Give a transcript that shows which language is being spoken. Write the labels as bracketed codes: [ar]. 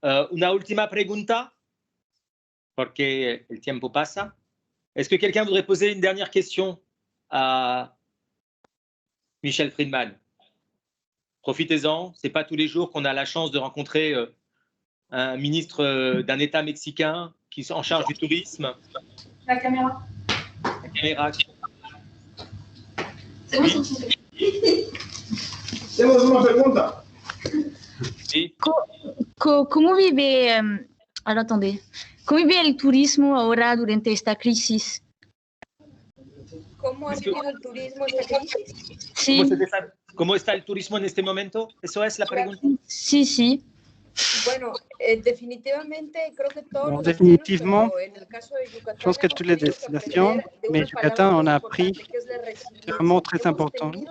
[es] Una última pregunta, porque el tiempo pasa. [fr] Est-ce que quelqu'un voudrait poser une dernière question à Michel Friedman? Profitez-en, ce n'est pas tous les jours qu'on a la chance de rencontrer un ministre d'un État mexicain qui est en charge du tourisme. La caméra. La caméra. [es] Tenemos una pregunta. Sí. ¿Cómo vive, ahora attendez, cómo vive el turismo ahora durante esta crisis? ¿Cómo ha vivido el turismo esta crisis? Sí. ¿Cómo está el turismo en este momento? ¿Eso es la pregunta? Sí, sí. Bueno, definitivamente creo que todos [fr] Bon, [es] los [fr] définitivement, [es] destinos, en el caso de Yucatán, [fr] je pense que toutes les destinations, mais Yucatan, on a appris vraiment très important.